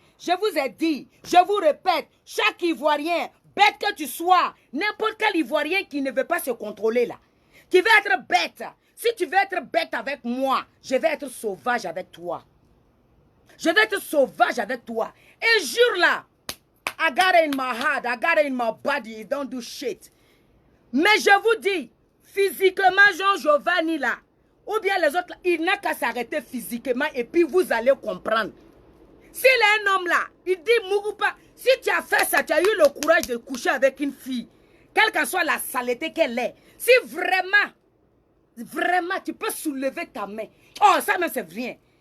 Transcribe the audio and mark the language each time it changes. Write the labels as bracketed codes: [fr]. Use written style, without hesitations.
[fr] Je vous ai dit, je vous répète, chaque Ivoirien, bête que tu sois, n'importe quel Ivoirien qui ne veut pas se contrôler là, qui veut être bête, si tu veux être bête avec moi, je vais être sauvage avec toi. Je vais être sauvage avec toi. Et jure là, [en] I got it in my heart, I got it in my body, don't do shit. [fr] Mais je vous dis, physiquement, Jean Giovanni là, ou bien les autres, il n'a qu'à s'arrêter physiquement et puis vous allez comprendre. S'il est un homme là, il dit Mougoupa, si tu as fait ça, tu as eu le courage de coucher avec une fille, quelle que soit la saleté qu'elle est, si vraiment, tu peux soulever ta main. Oh, ça même c'est rien.